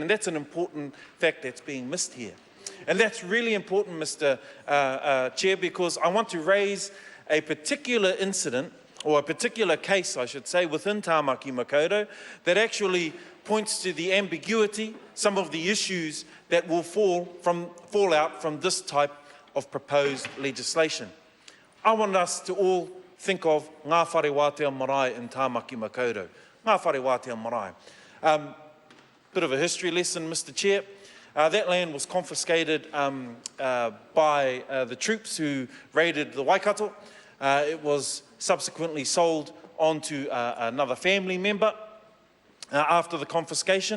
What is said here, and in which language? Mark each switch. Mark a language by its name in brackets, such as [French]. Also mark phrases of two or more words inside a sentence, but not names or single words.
[English] And that's an important fact that's being missed here. And that's really important, Mr Chair, because I want to raise a particular incident, or a particular case, I should say, within Tāmaki Makaurau that actually points to the ambiguity, some of the issues that will fall out from this type of proposed legislation. I want us to all think of ngā whare wātea marae in Tāmaki Makaurau. Ngā whare wātea marae. Bit of a history lesson, Mr Chair. That land was confiscated by the troops who raided the Waikato. It was subsequently sold on to another family member after the confiscation.